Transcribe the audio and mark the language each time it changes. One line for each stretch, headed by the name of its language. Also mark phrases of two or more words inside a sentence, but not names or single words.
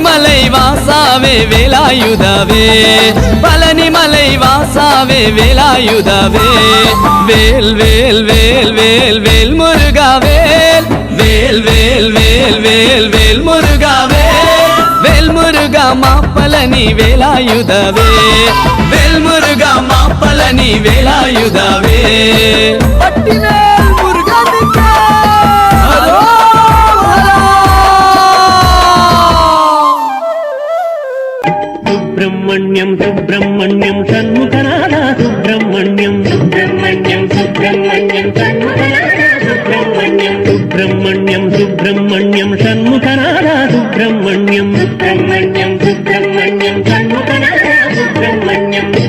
Tamil: மலை வாசாவே வேலாயுதவே பழனி மலை வாசாவே வேலாயுதவே வேல் வேல் வேல் வேல் வேல் முருகா வேல் வேல் வேல் வேல் வேல் வேல் முருகா வேல் முருகா மா பழனி வேலாயுதவே வேல் முருகா மா பழனி வேலாயுதவே
Kannada: ಪಟ್ಟಿವೇಲ್ ಮುರುಘನಿಗೆ ಹರೋ
Telugu: సుబ్రహ్మణ్యం సుబ్రహ్మణ్యం షణ్ముఖనాథ సుబ్రహ్మణ్యం సుబ్రహ్మణ్యం సుబ్రహ్మణ్యం షణ్ముఖనాథ సుబ్రహ్మణ్యం సుబ్రహ్మణ్యం సుబ్రహ్మణ్యం షణ్ముఖనాథ సుబ్రహ్మణ్యం సుబ్రహ్మణ్యం సుబ్రహ్మణ్యం షణ్ముఖనాథ సుబ్రహ్మణ్యం